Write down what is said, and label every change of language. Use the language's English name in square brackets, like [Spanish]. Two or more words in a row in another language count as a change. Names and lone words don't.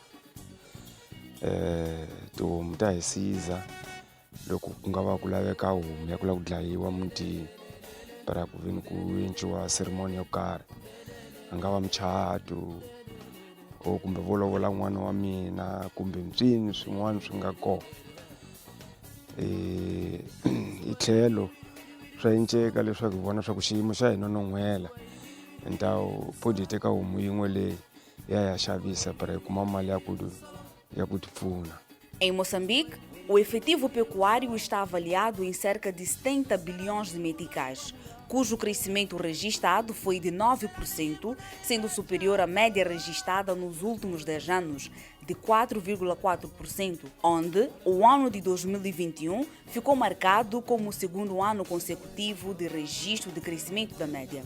[Tsonga] Tihomu ta hi siza loko ku nga va ku laveka homu ya ku lava ku dlayiwa mutini para ku veni ku endliwa ceremony yo karhi, a nga va muchato or kumbe vo lovola n'wana wa mina kumbe ncini swin'wana swi nga kona. Hi tlhelo swa endleka leswaku hi vona swa ku xiyimo xa hina no n'wela ni ta podi hi teka homu yin'we leyi ya ya xavisa para hi kuma mali ya ku ti pfuna. [Portuguese] Em Moçambique, o efetivo pecuário está avaliado em cerca de 70 bilhões de meticais, cujo crescimento registrado foi de 9%, sendo superior à média registrada nos últimos 10 anos, de 4,4%, onde o ano de 2021 ficou marcado como o segundo ano consecutivo de registro de crescimento da média.